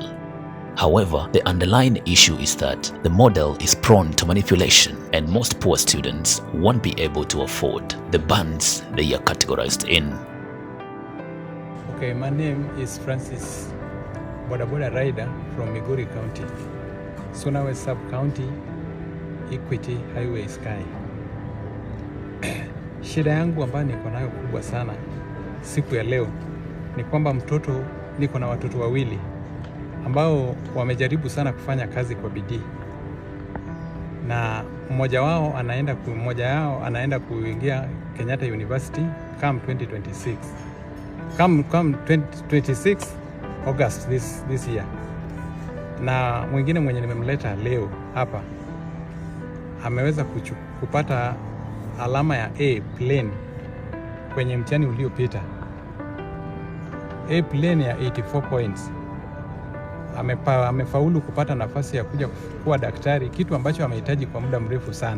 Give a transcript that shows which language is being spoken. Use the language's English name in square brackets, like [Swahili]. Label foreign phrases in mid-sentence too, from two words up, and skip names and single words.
[English] However, the underlying issue is that the model is prone to manipulation and most poor students won't be able to afford the bands they are categorized in. Okay, my name is Francis, bodaboda rider from Migori County, Sunawe Sub-County, Equity Highway Sky. [Swahili] Shida yangu ambayo niko nayo kubwa sana siku ya leo ni kwamba niko na watoto wawili ambao wamejaribu sana kufanya kazi kwa bidii, na mmoja wao anaenda kuingia Kenyatta University come 2026. [English] Come 2026 August this year. [Swahili] Na mwingine mwenye nimemleta leo hapa ameweza kupata alama ya [English] A plain [Swahili] kwenye mtihani uliopita. [English] A plain ya 84 points. [Swahili] Amefaulu kupata nafasi ya kuja kuwa daktari, kitu ambacho amehitaji kwa muda mrefu sana.